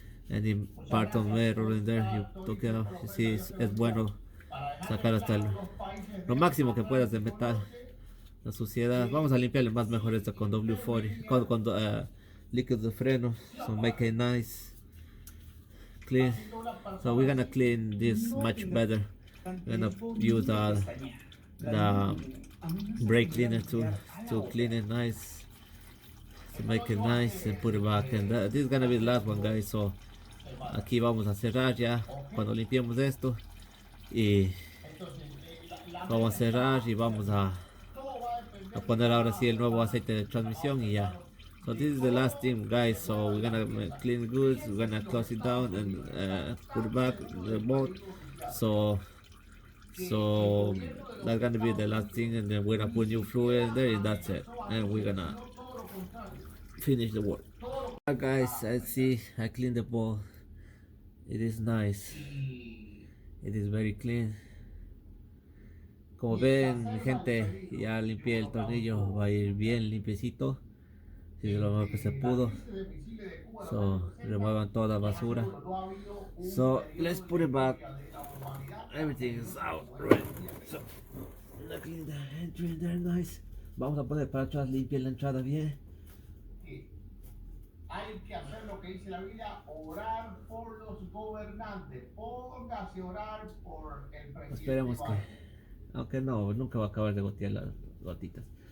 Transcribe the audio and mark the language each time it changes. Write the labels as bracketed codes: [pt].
[en] Any part of metal in there, you took it out. You see, [es] es bueno sacar hasta lo máximo que puedas de metal, la suciedad. Vamos a limpiarle más mejor esto con W40, con líquido de freno, [en] so make it nice clean. So we're gonna clean this much better. We're gonna use the brake cleaner to clean it nice, to make it nice and put it back. And this is gonna be the last one, guys. [es] So aquí vamos a cerrar ya cuando limpiemos esto y vamos a cerrar y vamos a poner ahora sí el nuevo aceite de transmisión y ya. [en] So this is the last thing, guys. So we're gonna clean goods, we're gonna close it down and put it back the boat. So that's gonna be the last thing, and then we're gonna put new fluid in there, and that's it. And we're gonna finish the work. Alright, guys, I see I cleaned the boat. It is nice. It is very clean. [es] Como ven, mi gente, ya limpié el tornillo, va a ir bien limpiecito. Si lo mejor que se pudo. So remuevan toda basura. [en] So let's put it back. Everything is out right. So look at the entry there, nice. [es] Vamos a poner para atrás, limpia la entrada bien. Hay que hacer lo que dice la Biblia, orar por los gobernantes. Póngase a orar por el presidente. Esperemos que, aunque no, nunca va a acabar de gotear las gotitas.